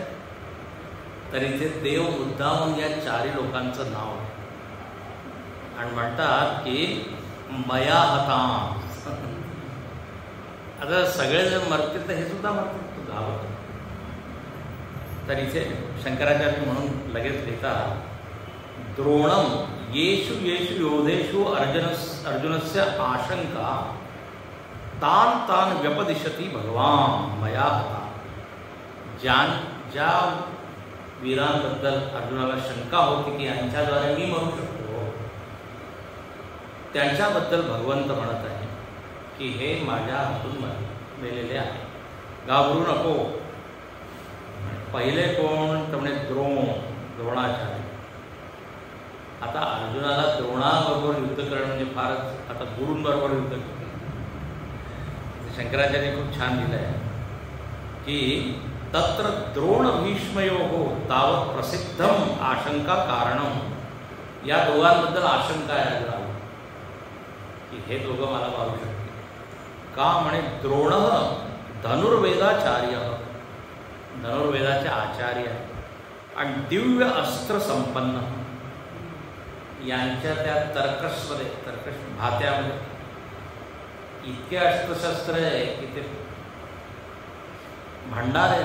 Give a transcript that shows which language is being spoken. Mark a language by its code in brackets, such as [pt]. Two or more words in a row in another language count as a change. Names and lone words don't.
[mr] तरी ते देव मुद्दामून या 4 लोकांचं नाव आहे आणि म्हणतात की [sa] मया हता. [mr] आता सगळे जर मरतील तर हे सुद्धा मरतील, तू गावात. तर इथे शंकराचार्य म्हणून लगेच लिहितात [sa] द्रोणम येषु येषु योधेषु अर्जुनस्य आशंका तान तान व्यपदिशती भगवान मया हता. [mr] ज्या वीरांबद्दल अर्जुनाला शंका होती की यांच्याद्वारे मी मरू शकतो, त्यांच्याबद्दल भगवंत म्हणत आहे की हे माझ्या हातून मेलेले आहे, घाबरू नको. पहिले कोण? तर म्हणे द्रोणाचार्य. आता अर्जुनाला द्रोणाबरोबर युद्ध करणं म्हणजे फारच, आता गुरूंबरोबर युद्ध करणं. शंकराचार्य खूप छान लिहिलं आहे की [sa] तत्र द्रोण भीष्मयोः तावत प्रसिद्धम आशंका कारणम. [mr] या दोघांबद्दल आशंका आहे अर्जुनाला की हे दोघं मला मारू शकते. का? म्हणे द्रोण धनुर्वेदाचार्य, धनुर्वेदाचे आचार्य आणि दिव्य अस्त्र संपन्न. यांच्या त्या तर्कश भात्यामध्ये इतके अस्त्रशस्त्र आहे की ते भांडार आहे.